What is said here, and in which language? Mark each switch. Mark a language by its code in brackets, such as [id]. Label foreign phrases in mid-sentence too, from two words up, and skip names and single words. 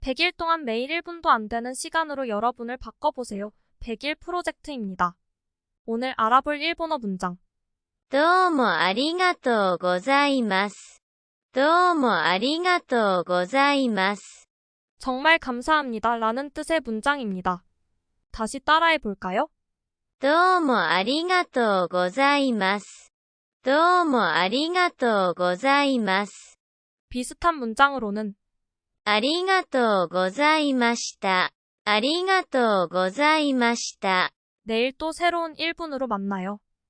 [ko] 100일 동안 매일 1분도 안 되는 시간으로 여러분을 바꿔보세요. 100일 프로젝트입니다. 오늘 알아볼 일본어 문장. [ja] どうもありがとうございます。どうもありがとうございます。 [ko] 정말 감사합니다 라는 뜻의 문장입니다. 다시 따라해 볼까요? [ja] どうもありがとうございます。どうもありがとうございます。 [ko] 비슷한 문장으로는 [ja] ありがとうございました。ありがとうございました。 [ko] 내일 또 새로운 1분으로 만나요.